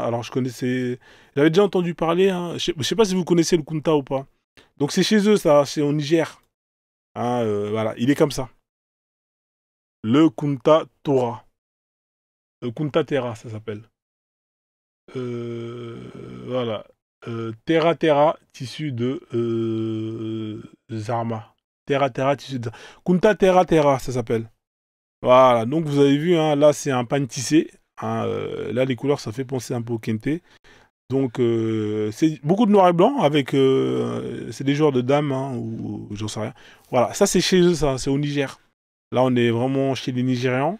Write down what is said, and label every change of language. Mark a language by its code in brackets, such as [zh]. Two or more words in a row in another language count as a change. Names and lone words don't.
[fr] Alors je connaissais, j'avais déjà entendu parler. Hein. Je sais pas si vous connaissez le kunta ou pas. Donc c'est chez eux, ça, c'est au Niger. Hein, voilà, il est comme ça. Le kunta tora. Le kunta tera, ça s'appelle. Voilà. Terra Terra, tissu de Zarma. Terra Terra, tissu de Kunta Terra Terra, ça s'appelle. Voilà, donc vous avez vu, hein, là c'est un pan tissé. Hein, là les couleurs ça fait penser un peu au kente. Donc c'est beaucoup de noir et blanc avec... c'est des joueurs de dames, hein, ou j'en sais rien. Voilà, ça c'est chez eux, ça, c'est au Niger. Là on est vraiment chez les Nigérians.